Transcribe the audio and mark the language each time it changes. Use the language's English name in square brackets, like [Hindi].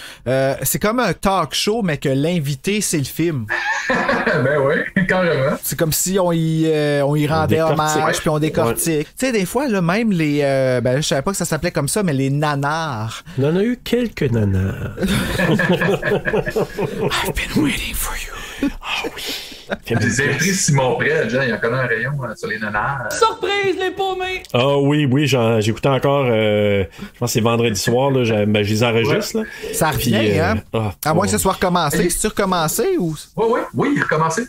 [French] C'est comme un talk show, mais que l'invité, c'est le film. Ben oui, carrément. C'est comme si on y rendait hommage puis on décortique. Tu sais, des fois, là, même les. Ben, je savais pas que ça s'appelait comme ça, mais les nanars. On en a eu quelques nanars. [English] I've been waiting for you. [French] Ah oui. J'ai invité Simon Prêt, il y en connaît un rayon sur les nanars. Surprise, les paumés! Ah oui, j'écoutais encore, je pense que c'est vendredi soir, là, je les enregistre. Là. Ça revient, hein? À moins que ce soit recommencé. C'est-tu recommencé ou? Oui, il a recommencé.